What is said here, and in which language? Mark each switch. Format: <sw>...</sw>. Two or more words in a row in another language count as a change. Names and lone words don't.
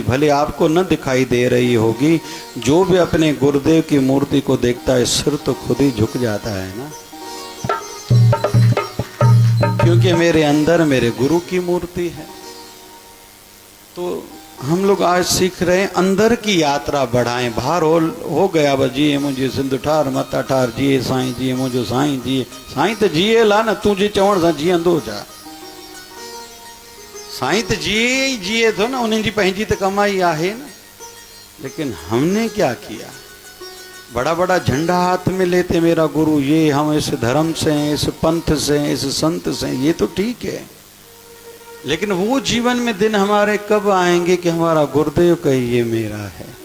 <hi>भले आपको न दिखाई दे रही होगी, जो भी अपने गुरुदेव की मूर्ति को देखता है सिर तो खुद ही झुक जाता है ना, क्योंकि मेरे अंदर मेरे गुरु की मूर्ति है। तो हम लोग आज सीख रहे हैं अंदर की यात्रा बढ़ाएं। बाहर हो गया बस</hi> <sd>जिए मुझे सिंधु ठार मता ठार, जिए साईं जिए मुझो साईं जिए। साईं तो जिए ला न, तू जे चवण सां जीअंदो जा। साईं तो जिए ही जिए थो ना, उन्हें जी पंहिंजी तो कमाई आहे ना।</sd> <hi>लेकिन हमने क्या किया? बड़ा बड़ा झंडा हाथ में लेते, मेरा गुरु ये, हम इस धर्म से हैं, इस पंथ से हैं, इस संत से हैं, ये तो ठीक है। लेकिन वो जीवन में दिन हमारे कब आएंगे कि हमारा गुरुदेव कहे ये मेरा है।</hi>